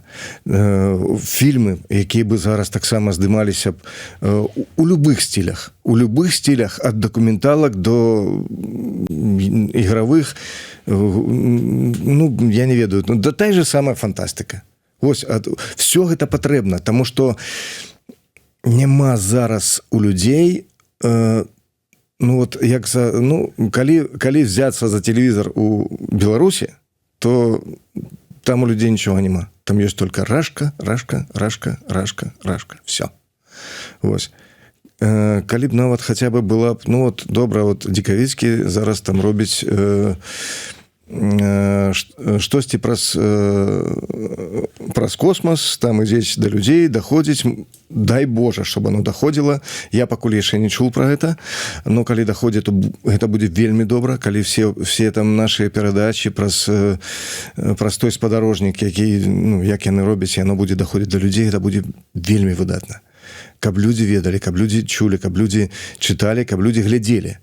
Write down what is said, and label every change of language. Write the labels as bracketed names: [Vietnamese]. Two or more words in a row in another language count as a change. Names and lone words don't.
[Belarusian] Фільмы, якія бы зараз таксама здымаліся б у любых стилях, ад дакументалак до ігравых, ну, я не ведаю, да [Russian] та же самая [Belarusian] фантастыка. Вось, все гэта патрэбна, таму што няма зараз у людзей, ну, вот, як калі взяцца за телевізор у Беларусі, [Russian] то там у людей ничего нема. Там есть только рашка. Все. [Belarusian] Вось. Калі б нават хаця бы была б, ну вот, добра, вот Дикавицкі зараз там робіць штосьці праз космос, там ідзець да людзей, даходзіць, [Russian] дай Боже, чтобы оно доходило. [Belarusian] Я пакуль яшчэ не чуў про гэта, но калі доходит, то гэта будзе вельмі добра, калі все там наши перадачи праз той спадарожнік, які, ну, як яны робяць, яно будзе доходить до людзей, гэта будзе вельмі выдатна. Каб людзі ведалі, каб людзі чулі, каб людзі чыталі, каб людзі глядзелі.